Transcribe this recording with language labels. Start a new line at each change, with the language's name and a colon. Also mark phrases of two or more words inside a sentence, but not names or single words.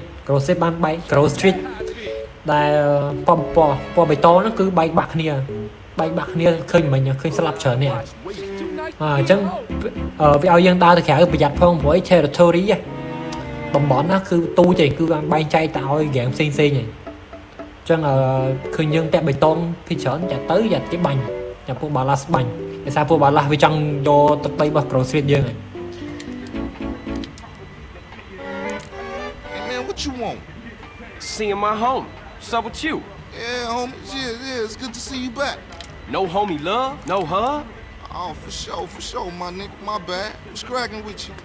Khmer: Grove Street បានបែក Grove Street ដែលពណ៌បៃតងហ្នឹងគឺបែកបាក់គ្នាឃើញមិញឃើញស្លាប់ច្រើននេះអញ្ចឹងវាឲ្យយើងដើរទៅក្រៅប្រយ័ត្នផងព្រោះ territory តំបន់ណាគឺទូចទេគឺបានបែងចែកទៅឲ្យហ្គេមផ្សេងៗហីអញ្ចឹងឃើញយើងតាក់បៃតងពីច្រើនចាក់ទៅយ៉ាគេបាញ់ចាំពួកបាឡាស់បាញ់ដោយសារពួកបាឡាស់វាចង់យកទឹកដីរបស់ Grove Street យើងហី
English: Hey, man, what you want? Seeing my homie. What's up with you? Yeah, homie. Yeah, it's good to see you back. No homie love? No hug? Oh, for sure, my nigga. My bad. What's cracking with you?